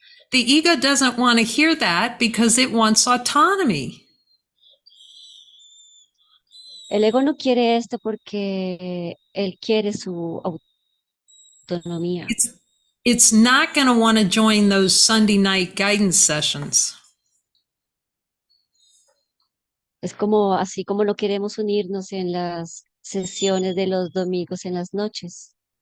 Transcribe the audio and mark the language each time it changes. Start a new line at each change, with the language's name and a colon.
English: The ego doesn't want to hear that because it wants autonomy.
Spanish: El ego no quiere esto porque él quiere su autonomía.
English: It's not going to want to join those Sunday night guidance sessions.
Spanish: Es como así como no queremos unirnos en las sesiones de los domingos en las noches.